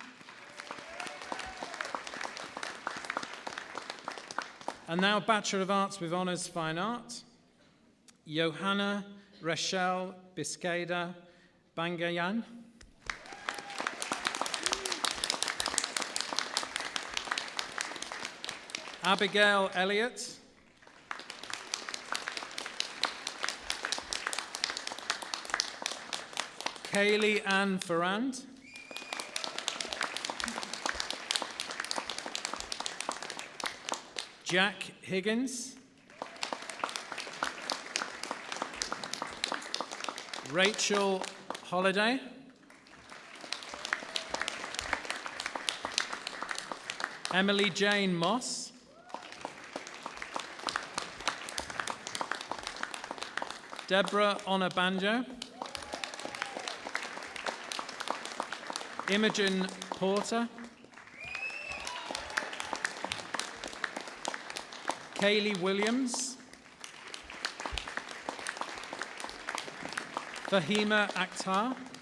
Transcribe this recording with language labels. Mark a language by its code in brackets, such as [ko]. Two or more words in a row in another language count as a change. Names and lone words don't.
[en] and now Bachelor of Arts with Honours Fine Art, Johanna Rachel Biscayda Bangayan, Abigail Elliott, Kaylee Ann Ferrand, Jack Higgins, Rachel Holiday, Emily Jane Moss, Deborah Onabanjo, Imogen Porter, Kaylee Williams, Fahima Akhtar,